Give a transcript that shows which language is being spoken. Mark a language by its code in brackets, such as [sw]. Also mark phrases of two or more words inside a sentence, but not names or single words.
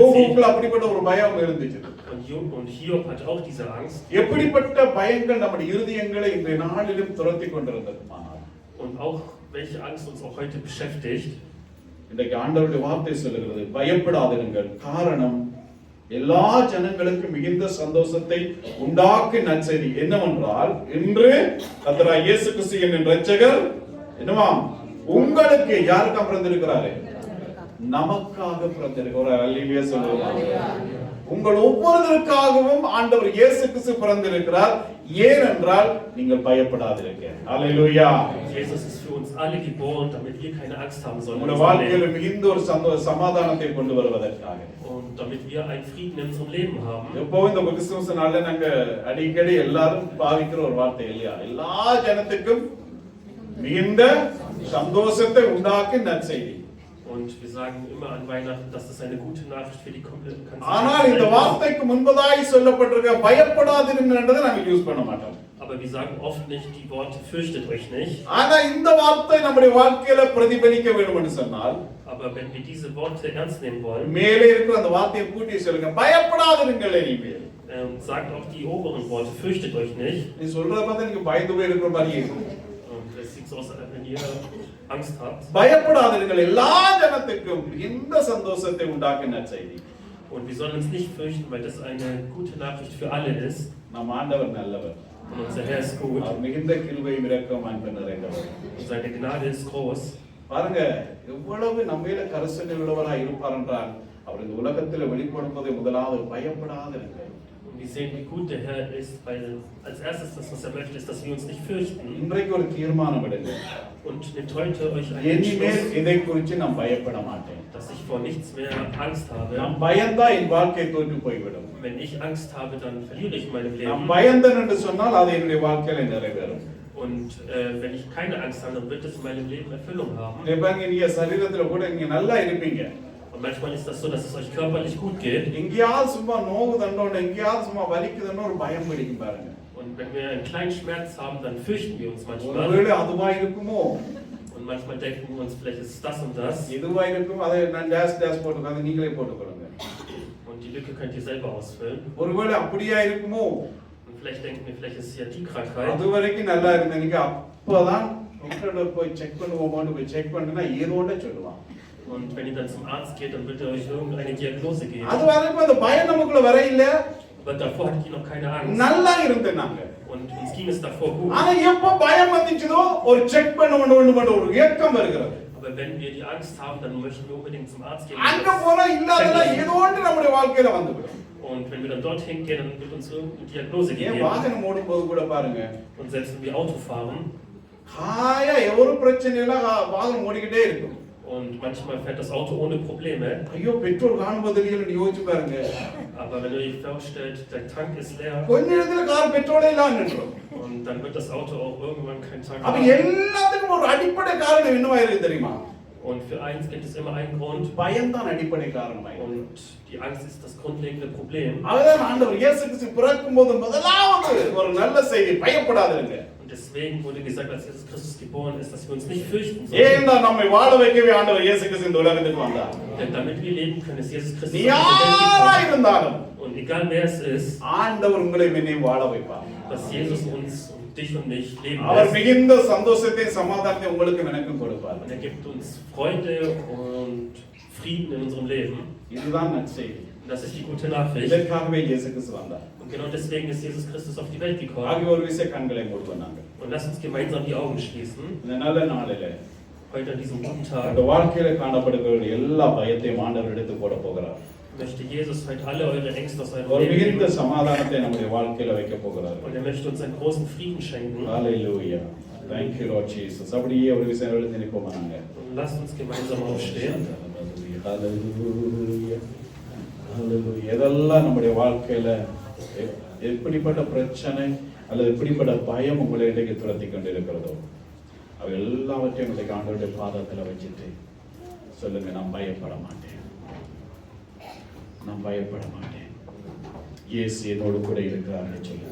[ta] யோபுக்கு [de] erzieht. [ta] அப்படிப்பட்ட ஒரு பயம் இருந்துச்சு. [de] Und Hiob hat auch diese Angst. [ta] எப்படிப்பட்ட பயங்கள் நம்முடைய இருதயங்களை இந்த நாளிலும் துரத்தி கொண்டிருந்ததுமானால் [de] Und auch welche Angst uns auch heute beschäftigt. [ta] இன்றைக்கு ஆண்டவருடைய வார்த்தை சொல்லுகிறது பயப்படாதீர்கள். காரணம் எல்லா ஜனங்களுக்கும் மிகுந்த சந்தோஷத்தை உண்டாக்கு நற்செய்தி என்னவென்றால் இன்று கர்த்தராகிய இயேசு கிறிஸ்து என்னும் இரட்சகர் என்னவாம் உங்களுக்கு யாருக்காக பிறந்திருக்கிறாரு? நமக்காக பிறந்திருக்கிறார். அல்லேலூயா சொல்லுவோம். உங்கள் ஒவ்வொருவருக்காகவும் ஆண்டவர் இயேசு கிறிஸ்து பிறந்திருக்கிறார். ஏனென்றால் நீங்கள் பயப்படாதிருக்க. ஹalleluya. [de] Jesus ist für uns alle geboren, damit wir keine Angst haben sollen. [ta] உங்கள் வாழ்க்கையில் மிகுந்த ஒரு சமாதானத்தை கொண்டு வருவதற்காக. [de] Und damit wir einen Frieden in unserem Leben haben. [ta] எப்பவும் இந்த கிறிஸ்துமஸ் நாள்ல நாங்க அடிக்கடி எல்லாரும் பாவிக்கிற ஒரு வார்த்தை இல்லையா? எல்லா ஜனத்துக்கும் மிகுந்த சந்தோஷத்தை உண்டாக்கும் நற்செய்தி. [de] Und wir sagen immer an Weihnachten, dass das eine gute Nachricht für die komplette ganze Welt ist. [ta] ஆனால் இந்த வார்த்தைக்கு முன்பதாய் சொல்லப்பட்டிருக்க பயப்படாதீர்கள் என்றதை நாங்க யூஸ் பண்ண மாட்டோம். [de] Aber wir sagen oft nicht die Worte fürchtet euch nicht. [ta] ஆனா இந்த வார்த்தை நம்முடைய வாழ்க்கையில பிரதிபலிக்க வேண்டும் என்று சொன்னால், [de] Aber wenn wir diese Worte ernst nehmen wollen, [ta] மேலே இருக்கிற அந்த வார்த்தையை கூட்டி சொல்லுங்க, பயப்படாதீர்கள் இனிமேல். [de] sagt auch die oberen Worte fürchtet euch nicht. [ta] நீ சொல்றத பார்த்தா நீங்க பயந்து போய் இருக்கிற மாதிரி இருக்கும். [de] Es sieht so aus, als wenn ihr Angst habt. [ta] பயப்படாதீர்கள், எல்லா ஜனத்துக்கும் இந்த சந்தோஷத்தை உண்டாக்கும் நற்செய்தி. [de] Und wir sollen uns nicht fürchten, weil das eine gute Nachricht für alle ist. [ta] நம் ஆண்டவர் நல்லவர். [de] Und unser Herr ist gut. [ta] அவர் மிகுந்த கிருபையும் இரக்கமும் அன்பும் நிறைந்தவர். [de] Und seine Gnade ist groß. [ta] பாருங்க, எவ்வளவு நம்மையில கரிசனை உள்ளவராய் இருப்பார் என்றால், அவர் இந்த உலகத்தில் வெளிப்படும் போது முதலாவது பயப்படாதிருங்கள். [de] Und wir sehen, wie gut der Herr ist, weil als erstes das, was er möchte, ist, dass wir uns nicht fürchten. [ta] இன்றைக்கு ஒரு தீர்மானம் எடுங்க. [de] Und nehmt heute euch einen [ta] இனிமேல் [de] Entschluss, [ta] இதை குறித்து நான் பயப்பட மாட்டேன். [de] dass ich vor nichts mehr Angst habe. [ta] நான் பயந்தா என் வாழ்க்கை தோற்று போய்விடும். [de] Wenn ich Angst habe, dann verliere ich in meinem [ta] நான் [de] Leben. [ta] பயந்தேன் என்று சொன்னால் அது என்னுடைய வாழ்க்கையில நிறைவேறும். [de] Und wenn ich keine Angst habe, dann wird es in meinem Leben Erfüllung haben. [ta] நீங்க சரீரத்துல கூட நீங்க நல்லா இருப்பீங்க. [de] Und manchmal ist das so, dass es euch körperlich gut geht. [ta] எங்கேயாவது சும்மா நோவு தண்டோட எங்கேயாவது சும்மா வலிக்குதுன்னு ஒரு பயம் பிடிக்கும் பாருங்க. [de] Und wenn wir einen kleinen Schmerz haben, dann fürchten wir uns manchmal. [ta] ஒருவேளை அதுவா இருக்குமோ? [de] Und manchmal denken wir uns, vielleicht ist es das und das. [ta] எதுவா இருக்கும் அதை நான் டேஷ் போட்டுக்காங்க, நீங்களே போட்டுக்கொள்ளுங்க. [de] Und die Lücke könnt ihr selber ausfüllen. [ta] ஒருவேளை அப்படியா இருக்குமோ? [de] Und vielleicht denken wir, vielleicht ist es ja die Krankheit. [ta] அது வரைக்கும் நல்லா இருந்தீங்க, அப்பதான் டாக்டர் போய் செக் பண்ணுவோமான்னு போய் செக் பண்ணுனா ஏதோட சொல்லுவான். [de] Und wenn ihr dann zum Arzt geht, dann wird er euch irgendeine Diagnose geben. [ta] அது வரைக்கும் அந்த பயம் நமக்குள்ள வர இல்ல. [de] Aber davor hattet ihr noch keine Angst. [ta] நல்லா இருந்தாங்க. [de] Und uns ging es davor gut. [ta] ஆனா எப்ப பயம் வந்துச்சதோ ஒரு செக் பண்ணணும் ஒரு ஏக்கம் வருகிறது. [de] Aber wenn wir die Angst haben, dann möchten wir unbedingt zum Arzt gehen. [ta] அங்க போனா இல்லாதெல்லாம் ஏதோன்னு நம்முடைய வாழ்க்கையில வந்துடும். [de] Und wenn wir dann dorthin gehen, dann wird uns irgendeine Diagnose [ta] ஏன் [de] gegeben. [ta] வாகனம் ஓடும்போது கூட பாருங்க. [de] Und selbst wenn wir Auto fahren, [ta] ஹாயா ஒரு பிரச்சனை இல்ல, வாகனம் ஓடிக்கிட்டே இருக்கும். [de] und manchmal fährt das Auto ohne Probleme. [ta] ஐயோ பெட்ரோல் காணும்போது இல்லைன்னு யோசிச்சு பாருங்க. [de] Aber wenn ihr euch vorstellt, der Tank ist leer. [ta] கொஞ்ச நேரத்துல கார் பெட்ரோலே இல்லாம நின்றும். [de] Und dann wird das Auto auch irgendwann keinen Tank [ta] அப்ப [de] haben. [ta] எல்லாத்துக்கும் ஒரு அடிப்படை காரணம் என்னவா இருக்கு தெரியுமா? [de] Und für eins gibt es immer einen Grund. [ta] பயம்தான் அடிப்படை காரணமாய். [de] Und die Angst ist das grundlegende Problem. [ta] அதுதான் ஆண்டவர் இயேசு கிறிஸ்து பிறக்கும்போது முதலாவது ஒரு நல்ல செய்தி, பயப்படாதீங்க. [de] Und deswegen wurde gesagt, als Jesus Christus geboren ist, dass wir uns nicht fürchten [ta] ஏன்னா [de] sollen. [ta] நம்மை வாழ வைக்கவே ஆண்டவர் இயேசு கிறிஸ்து இந்த உலகத்துக்கு வந்தார். [de] Denn damit wir leben können, ist Jesus Christus [ta] நீ [de] auf die Welt [ta] யாரா [de] gekommen. [ta] இருந்தாலும் [de] Und egal wer es ist, [ta] ஆண்டவர் உங்களை என்னையும் வாழ வைப்பார். [de] dass Jesus uns und dich und mich leben [ta] அவர் [de] lässt. [ta] மிகுந்த சந்தோஷத்தையும் சமாதானத்தையும் உங்களுக்கும் எனக்கும் கொடுப்பார். [de] Und er gibt uns Freude und Frieden in unserem Leben. [ta] இதுதான் நற்செய்தி. [de] Und das ist die gute Nachricht. [ta] இதற்காகவே இயேசு கிறிஸ்து வந்தார். [de] Und genau deswegen ist Jesus Christus auf die Welt gekommen. [ta] ஆகிய ஒரு விஷயம் கண்களை மூடுவாங்க. [de] Und lasst uns gemeinsam die Augen schließen. [ta] இந்த நல்ல நாளில [de] Heute an diesem guten [ta] அந்த [de] Tag [ta] வாழ்க்கையில காணப்படுகிற எல்லா பயத்தையும் ஆண்டவர் எடுத்து போட போகிறார். [de] möchte Jesus heute alle eure Ängste aus eurem [ta] ஒரு [de] Leben [ta] மிகுந்த [de] nehmen. [ta] சமாதானத்தை நம்முடைய வாழ்க்கையில வைக்க போகிறார். [de] Und er möchte uns einen großen Frieden schenken. [ta] ஹalleluya. [en] Thank you Lord Jesus. [ta] அப்படியே ஒரு விஷயம் எழுதி நிற்போம் நாங்க. [de] Und lasst uns gemeinsam aufstehen. [ta] ஹalleluya. ஹalleluya. இதெல்லாம் நம்முடைய வாழ்க்கையில எப்படிப்பட்ட பிரச்சனை அல்லது எப்படிப்பட்ட பயம் உங்களை இன்றைக்கு துரத்தி கொண்டிருக்கிறதோ அவை எல்லாவற்றையும் இன்றைக்கு ஆண்டவருடைய பாதத்துல வச்சுட்டு சொல்லுங்க, நான் பயப்பட மாட்டேன், நான் பயப்பட மாட்டேன், இயேசு என்னோடு கூட இருக்கிறார்னு சொல்லுங்க.